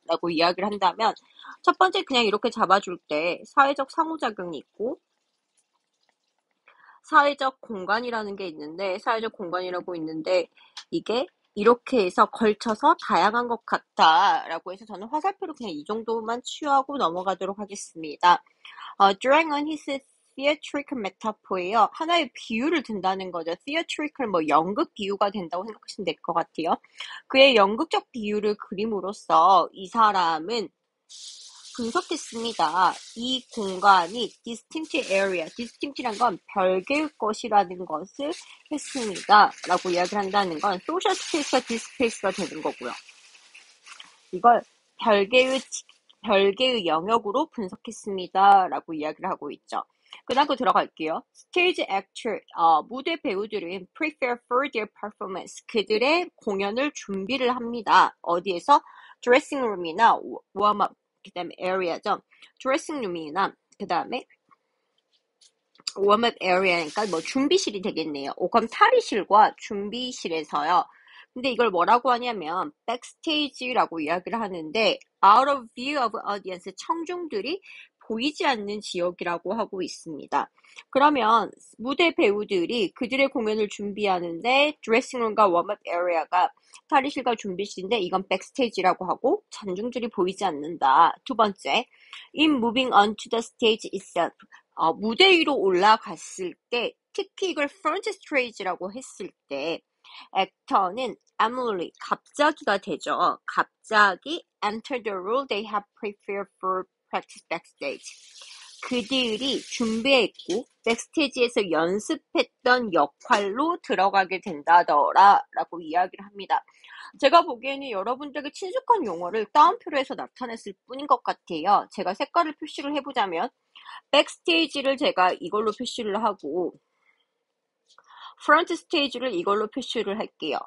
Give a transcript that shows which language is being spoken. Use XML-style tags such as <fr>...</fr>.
<ko>라고 이야기를 한다면 첫 번째 그냥 이렇게 잡아줄 때 사회적 상호작용이 있고 사회적 공간이라는 게 있는데 사회적 공간이라고 있는데 이게 이렇게 해서 걸쳐서 다양한 것 같다라고 해서 저는 화살표로 그냥 이 정도만 취하고 넘어가도록 하겠습니다.</ko> <en>drawing on his theatrical metaphor예요.</en> <ko>하나의 비유를 든다는 거죠. theatrical 뭐 연극 비유가 된다고 생각하시면 될 것 같아요. 그의 연극적 비유를 그림으로써 이 사람은 분석했습니다. 이 공간이 distinct area, distinct란 건 별개의 것이라는 것을 했습니다. 라고 이야기를 한다는 건 social space가 dispace가 되는 거고요. 이걸 별개의 영역으로 분석했습니다. 라고 이야기를 하고 있죠. 그 다음 거 들어갈게요.</ko> <en>Stage actor,</en> <ko>무대 배우들은</ko> <en>prepare for their performance.</en> <ko>그들의 공연을 준비를 합니다. 어디에서? dressing room이나 warm-up, 그 다음에 area죠. dressing room이나 그 다음에 warm-up area니까 뭐 준비실이 되겠네요. 그럼 탈의실과 준비실에서요. 근데 이걸 뭐라고 하냐면 backstage라고 이야기를 하는데</ko> <en>out of view of audience,</en> <ko>청중들이 보이지 않는 지역이라고 하고 있습니다. 그러면 무대 배우들이 그들의 공연을 준비하는데 드레싱룸과 웜업 에리어가 탈의실과 준비실인데 이건 백스테이지라고 하고 관중들이 보이지 않는다. 두 번째,</ko> <en>in moving on to the stage itself,</en> <ko>무대 위로 올라갔을 때 특히 이걸 front stage라고 했을 때 액터는 abruptly 갑자기가 되죠. 갑자기</ko> <en>enter the role they have prepared for practice backstage.</en> <ko>그들이 준비했고 백스테이지에서 연습했던 역할로 들어가게 된다더라 라고 이야기를 합니다. 제가 보기에는 여러분들에게 친숙한 용어를 따옴표로 해서 나타냈을 뿐인 것 같아요. 제가 색깔을 표시를 해보자면 백스테이지를 제가 이걸로 표시를 하고 프론트 스테이지를 이걸로 표시를 할게요.</ko>